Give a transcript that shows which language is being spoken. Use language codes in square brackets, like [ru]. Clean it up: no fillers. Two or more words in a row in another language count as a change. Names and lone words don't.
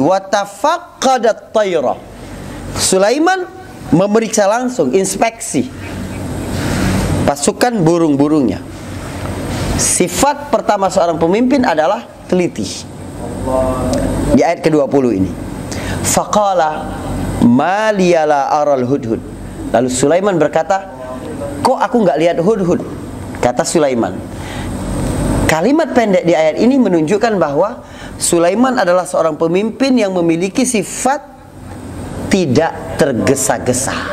[ar] وتفقد الطير. [id] Sulaiman memeriksa langsung, inspeksi pasukan burung-burungnya. Sifat pertama seorang pemimpin adalah teliti. Di ayat ke-20 ini. [ar] فقال ما لي لا أرى الهدهد. [id] Lalu Sulaiman berkata, kok aku nggak lihat hudhud? Kata Sulaiman. Kalimat pendek di ayat ini menunjukkan bahwa Sulaiman adalah seorang pemimpin yang memiliki sifat tidak tergesa-gesa.